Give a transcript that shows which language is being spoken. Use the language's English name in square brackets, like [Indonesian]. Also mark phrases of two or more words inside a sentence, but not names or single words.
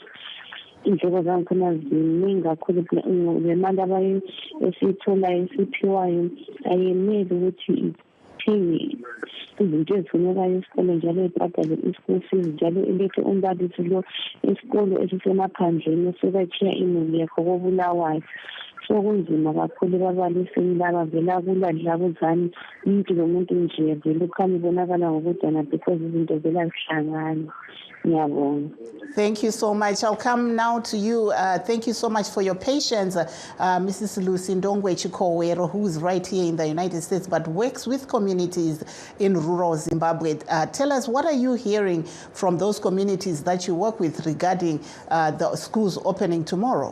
[North Ndebele] Indleko zakhona ziningi kakhulu, le mali esiyitholayo esiphiwayo ayeneli ukuthi ithenge izinto ezifunekayo esikole, njalo ibhadale i- [English] school fees, [North Ndebele] njalo ilethe umbalisi lo esikolo esisemaphandleni esebatshiya imuli yakho koBulawayo. So kunzima kakhulu babalisini laba vela kuladlabuzane umuntu lomuntu nje vele ukhanya ibonakala ngokudana because izinto vela zihlangana. [English] Thank you so much. I'll come now to you. Thank you so much for your patience, Mrs. Luci Ndongwe Chikowero, who's right here in the United States but works with communities in rural Zimbabwe. Tell us, what are you hearing from those communities that you work with regarding the schools opening tomorrow?